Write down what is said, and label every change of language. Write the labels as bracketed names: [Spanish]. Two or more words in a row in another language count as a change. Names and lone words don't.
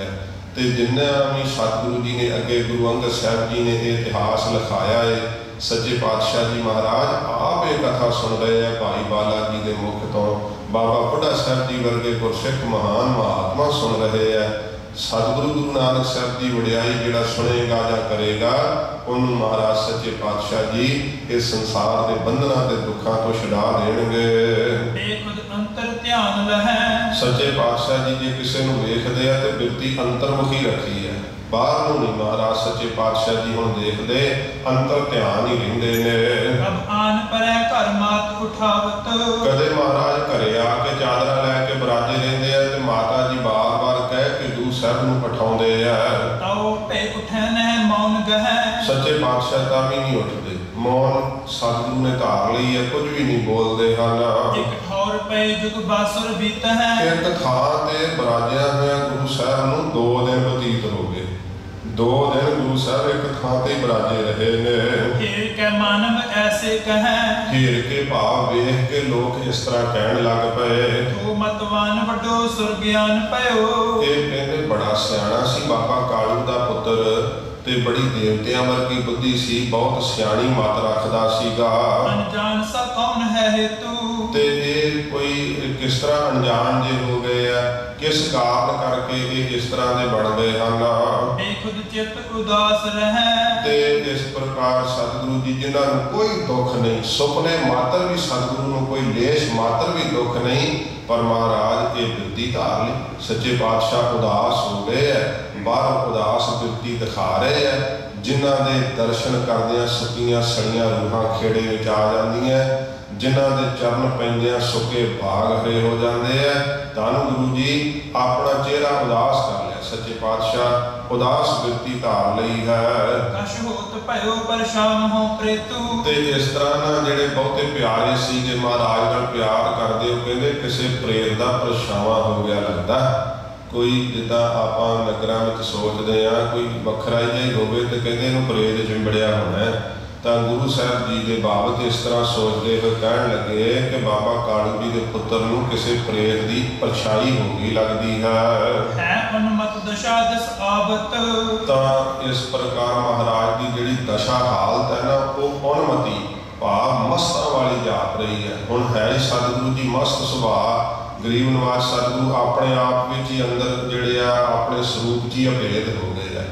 [Punjabi] ਤੇ ਜਿੰਨਾ ਵੀ ਸਤਿਗੁਰੂ ਜੀ ਨੇ ਅੱਗੇ ਗੁਰੂ ਅੰਗਦ ਸਾਹਿਬ ਜੀ ਨੇ ਇਹ ਇਤਿਹਾਸ ਲਿਖਾਇਆ ਹੈ, ਸੱਚੇ ਪਾਤਸ਼ਾਹ ਜੀ ਮਹਾਰਾਜ ਆਪ ਇਹ ਕਥਾ ਸੁਣ ਰਹੇ ਆ ਭਾਈ ਬਾਲਾ ਜੀ ਦੇ ਮੁਖ ਤੋਂ, ਬਾਬਾ ਬੁੱਢਾ ਸਾਹਿਬ ਜੀ ਵਰਗੇ ਗੁਰਸਿੱਖ ਮਹਾਨ ਮਹਾਤਮਾ ਸੁਣ ਰਹੇ ਆ। ਸਤਿਗੁਰੂ ਗੁਰੂ ਨਾਨਕ ਸਾਹਿਬ ਦੀ ਵਡਿਆਈ ਜਿਹੜਾ ਸੁਣੇਗਾ ਜਾਂ ਕਰੇਗਾ ਉਹਨੂੰ ਮਹਾਰਾਜ ਸੱਚੇ ਪਾਤਸ਼ਾਹ ਜੀ ਇਸ ਸੰਸਾਰ ਦੇ ਬੰਧਨਾਂ ਤੇ ਦੁੱਖਾਂ ਤੋਂ ਛੁਡਾ ਦੇਣਗੇ। [Braj] बेखुद अंतर ध्यान लहै। [Punjabi] ਸੱਚੇ ਪਾਤਸ਼ਾਹ ਜੀ ਜੇ ਕਿਸੇ ਨੂੰ ਵੇਖਦੇ ਆ ਤੇ ਬਿਰਤੀ ਅੰਤਰਮੁਖੀ ਰੱਖੀ ਹੈ, ਬਾਹਰ ਨੂੰ ਨਹੀਂ। ਮਹਾਰਾਜ ਸੱਚੇ ਪਾਤਸ਼ਾਹ ਜੀ ਹੁਣ ਦੇਖਦੇ ਅੰਤਰ ਧਿਆਨ ਹੀ ਰਹਿੰਦੇ ਨੇ। [Braj] अब आन परै घर मात उठावत। [Punjabi] ਕਦੇ ਮਹਾਰਾਜ ਘਰੇ ਆ ਕੇ ਚਾਦਰਾ ਲੈ ਕੇ ਬਰਾਜੇ ਰਹਿੰਦੇ ਆ ਤੇ ਮਾਤਾ ਜੀ ਬਾਰ-ਬਾਰ ਕਹਿ ਕੇ ਗੁਰੂ ਸਾਹਿਬ ਨੂੰ ਪਠਾਉਂਦੇ ਆ। [Braj] ताओ पे उठै नह मौन गहै। [Punjabi] ਸੱਚੇ ਪਾਤਸ਼ਾਹ ਤਾਂ ਵੀ ਨਹੀਂ ਉੱਠਦੇ, ਮੌਨ ਸਤਿਗੁਰੂ ਨੇ ਧਾਰ ਲਈ ਹੈ, ਕੁਝ ਵੀ ਨਹੀਂ ਬੋਲਦੇ ਹਨ। [Braj] एक ठौर पे जुग बासुर बीत है। [Punjabi] ਇੱਕ ਥਾਂ ਤੇ ਬਰਾਜਿਆ ਹੋਇਆ ਗੁਰੂ ਸਾਹਿਬ ਨੂੰ 2 ਦਿਨ ਬਤੀਤ ਹੋ ਗਏ। 2 ਦਿਨ ਗੁਰੂ ਸਾਹਿਬ ਇੱਕ ਥਾਂ ਤੇ ਬਰਾਜੇ ਰਹੇ ਨੇ। [Braj] फिर कै मानव ऐसे कहै। [Punjabi] ਹੀਰ ਕੇ ਭਾਵ ਵੇਖ ਕੇ ਲੋਕ ਇਸ ਤਰ੍ਹਾਂ ਕਹਿਣ ਲੱਗ ਪਏ, [Braj] तो मतवान वड्डो सुरग्यान पयो। [Punjabi] ਇਹ ਕਹਿੰਦੇ ਬੜਾ ਸਿਆਣਾ ਸੀ ਬਾਬਾ ਕਾਲੂ ਦਾ ਪੁੱਤਰ ਤੇ ਬੜੀ ਦੇਵਤਿਆਂ ਵਰਗੀ ਬੁੱਧੀ ਸੀ, ਬਹੁਤ ਸਿਆਣੀ ਮਤ ਰੱਖਦਾ ਸੀਗਾ। [Braj] अनजान सा कौन है हेतु। [Punjabi] ਤੇ ਇਹ ਕੋਈ ਕਿਸ ਤਰ੍ਹਾਂ ਅਣਜਾਣ ਜੇ ਹੋ ਗਏ ਆ, ਕਿਸ ਕਾਰਨ ਕਰਕੇ ਇਹ ਇਸ ਤਰ੍ਹਾਂ ਦੇ ਬਣ ਗਏ ਹਨ। [Braj] बेखुद चित्त उदास रहै। [Punjabi] ਤੇ ਇਸ ਪ੍ਰਕਾਰ ਸਤਿਗੁਰੂ ਜੀ ਜਿਨ੍ਹਾਂ ਨੂੰ ਕੋਈ ਦੁੱਖ ਨਹੀਂ, ਸੁਪਨੇ ਮਾਤਰ ਵੀ ਸਤਿਗੁਰੂ ਨੂੰ ਕੋਈ ਲੇਸ਼ ਮਾਤਰ ਵੀ ਦੁੱਖ ਨਹੀਂ, ਪਰ ਮਹਾਰਾਜ ਇਹ ਬਿਰਤੀ ਧਾਰ ਲਈ। ਸੱਚੇ ਪਾਤਸ਼ਾਹ ਉਦਾਸ ਹੋ ਗਏ ਹੈ, ਬਾਹਰ ਉਦਾਸ ਬਿਰਤੀ ਦਿਖਾ ਰਹੇ ਹੈ। ਜਿਨ੍ਹਾਂ ਦੇ ਦਰਸ਼ਨ ਕਰਦਿਆਂ ਸੁੱਕੀਆਂ ਸੜੀਆਂ ਰੂਹਾਂ ਖੇੜੇ ਵਿੱਚ ਆ ਜਾਂਦੀਆਂ, ਜਿਨ੍ਹਾਂ ਦੇ ਚਰਨ ਪੈਂਦਿਆਂ ਸੁੱਕੇ ਭਾਗ ਹਰੇ ਹੋ ਜਾਂਦੇ ਆ। ਧੰਨ ਗੁਰੂ ਜੀ ਆਪਣਾ ਚਿਹਰਾ ਉਦਾਸ ਕਰ ਲਿਆ, ਸੱਚੇ ਪਾਤਸ਼ਾਹ ਉਦਾਸ ਬਿਰਤੀ ਧਾਰ ਲਈ ਹੈ। [Braj] कश होत भयो परेशान हो प्रेतु। [Punjabi] ਤੇ ਇਸ ਤਰ੍ਹਾਂ ਨਾਲ ਜਿਹੜੇ ਬਹੁਤੇ ਪਿਆਰੇ ਸੀਗੇ ਮਹਾਰਾਜ ਨਾਲ ਪਿਆਰ ਕਰਦੇ, ਉਹ ਕਹਿੰਦੇ ਕਿਸੇ ਪ੍ਰੇਤ ਦਾ ਪਰਛਾਵਾਂ ਹੋ ਗਿਆ ਲੱਗਦਾ। ਕੋਈ ਜਿੱਦਾਂ ਆਪਾਂ ਨਗਰਾਂ ਵਿੱਚ ਸੋਚਦੇ ਆ ਕੋਈ ਵੱਖਰਾ ਜਿਹਾ ਹੀ ਹੋਵੇ ਤੇ ਕਹਿੰਦੇ ਇਹਨੂੰ ਪ੍ਰੇਤ ਚਿੰਬੜਿਆ ਹੋਣਾ। ਤਾਂ ਗੁਰੂ ਸਾਹਿਬ ਜੀ ਦੇ ਬਾਬਤ ਇਸ ਤਰ੍ਹਾਂ ਸੋਚਦੇ ਹੋਏ ਕਹਿਣ ਲੱਗੇ ਕਿ ਬਾਬਾ ਕਾਲੂ ਜੀ ਦੇ ਪੁੱਤਰ ਨੂੰ ਕਿਸੇ ਪ੍ਰੇਤ ਦੀ ਪਰਛਾਈ ਹੋ ਗਈ ਲੱਗਦੀ ਹੈ। [Braj] उन्मत दशा दस आबत। [Punjabi] ਤਾਂ ਇਸ ਪ੍ਰਕਾਰ ਮਹਾਰਾਜ ਦੀ ਜਿਹੜੀ ਦਸ਼ਾ ਹਾਲਤ ਹੈ ਨਾ ਉਹ ਉਨਮਤੀ ਭਾਵ ਮਸਤਾਂ ਵਾਲੀ ਜਾਪ ਰਹੀ ਹੈ। ਹੁਣ ਹੈ ਹੀ ਸਤਿਗੁਰੂ ਜੀ ਮਸਤ ਸੁਭਾਅ। ਗਰੀਬ ਨਿਵਾਜ ਸਤਿਗੁਰੂ ਆਪਣੇ ਆਪ ਵਿੱਚ ਹੀ ਅੰਦਰ ਜਿਹੜੇ ਆ ਆਪਣੇ ਸਰੂਪ 'ਚ ਹੀ ਅਭੇਦ ਹੋ ਗਏ ਹੈ।